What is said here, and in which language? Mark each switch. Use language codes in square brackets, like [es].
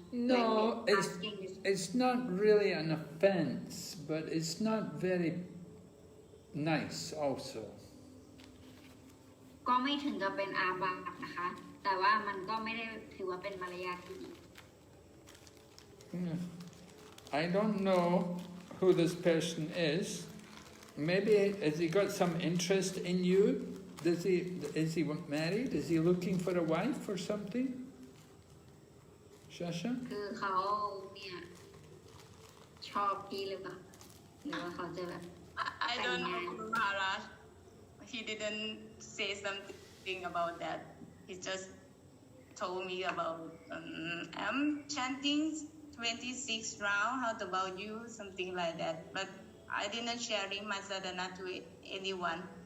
[en] No, it's not really an offense, but it's not very nice also. [th] ก็ไม่ถึงกับเป็นอาบัตินะคะแต่ว่ามันก็ไม่ได้ถือว่าเป็นมารยาทที่ดี [en] I don't know who this person is. Maybe has he got some interest in you? Is he married? Is he looking for a wife or something? Shasha? [th] คือเขาเนี่ยชอบพี่หรือเปล่าหรือว่าเขาจะแบบ [en] I don't know, Guru Maharaj. He didn't say something about that. He just told me about I'm chanting 26 rounds. How about you? Something like that. But I didn't sharing my sadhana to anyone.